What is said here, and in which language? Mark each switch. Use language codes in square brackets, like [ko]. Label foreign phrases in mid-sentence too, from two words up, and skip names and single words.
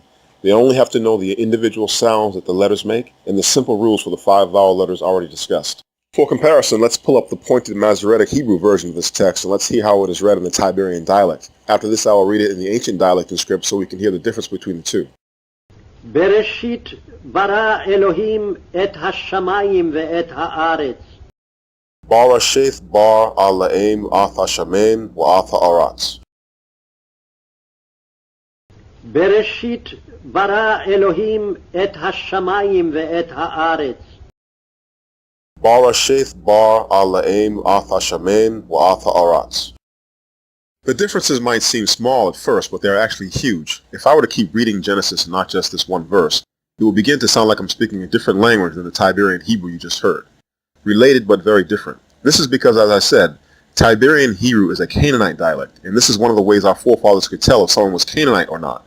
[en] They only have to know the individual sounds that the letters make and the simple rules for the 5 vowel letters already discussed. For comparison, let's pull up the pointed Masoretic Hebrew version of this text and let's hear how it is read in the Tiberian dialect. After this, I will read it in the ancient dialect and script so we can hear the difference between the two. [he] בראשית ברא אלהים את השמים ואת הארץ. בראשית ברא אלהים את השמים ואת הארץ. בראשית ברא אלהים את השמים ואת הארץ. בראשית ברא אלהים את השמים ואת הארץ. [en] The differences might seem small at first, but they are actually huge. If I were to keep reading Genesis and not just this one verse, it will begin to sound like I'm speaking a different language than the Tiberian Hebrew you just heard. Related but very different. This is because, as I said, Tiberian Hebrew is a Canaanite dialect, and this is one of the ways our forefathers could tell if someone was Canaanite or not.